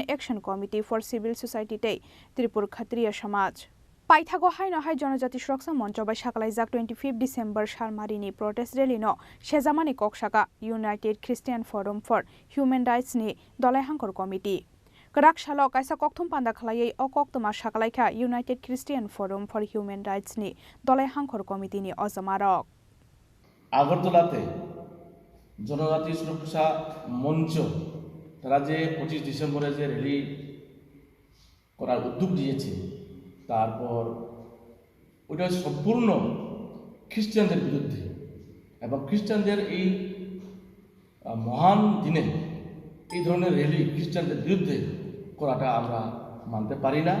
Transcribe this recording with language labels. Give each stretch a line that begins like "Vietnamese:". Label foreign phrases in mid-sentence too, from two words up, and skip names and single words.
Kok Borok: एक्शन कमिटी फर सिविल सोसाइटी त्रिपुर क्षत्रिय समाज पाइथागो हाइनहाय जनजाति सुरक्षा मंच बाय साकलाइजाक 25 डिसेम्बर सालमारिनि प्रोटेस्ट रेलीनो सेजामानि कक्साका यूनाइटेड क्रिस्टियान फोरम फर ह्यूमन राइट्स नि दलाय हांकर कमिटी गराक सालो काइसा कक्थम पान्दा खलायै अकक्तमा साकलाइका यूनाइटेड क्रिस्टियान फोरम फर ह्यूमन राइट्स नि दलाय हांकर कमिटी नि अजमारक
Bangla: আগরতলাতে জনজাতি সুরক্ষা মঞ্চ তারা যে 25 ডিসেম্বরে যে র্যালি করার উদ্যোগ নিয়েছে তারপর ওটা সম্পূর্ণ খ্রিস্টানদের বিরুদ্ধে এবং খ্রিস্টানদের এই মহান দিনে এই ধরনের র্যালি খ্রিস্টানদের বিরুদ্ধে করাটা আমরা মানতে পারি না।